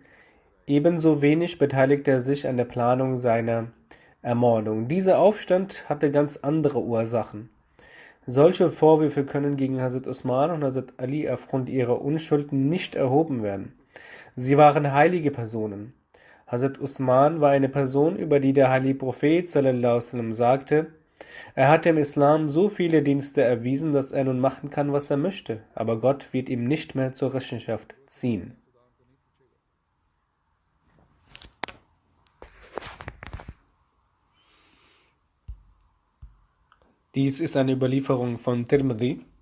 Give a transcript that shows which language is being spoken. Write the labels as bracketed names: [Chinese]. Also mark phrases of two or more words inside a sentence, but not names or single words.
[German] Ebenso wenig beteiligte er sich an der Planung seiner Ermordung. Dieser Aufstand hatte ganz andere Ursachen. Solche Vorwürfe können gegen Hazrat Usman und Hazrat Ali aufgrund ihrer Unschuld nicht erhoben werden. Sie waren heilige Personen. Hazrat Usman war eine Person, über die der heilige Prophet [Arabic] صلى الله عليه وسلم [German] sagte, er hat dem Islam so viele Dienste erwiesen, dass er nun machen kann, was er möchte, aber Gott wird ihm nicht mehr zur Rechenschaft ziehen. Dies ist eine Überlieferung von Tirmidhi.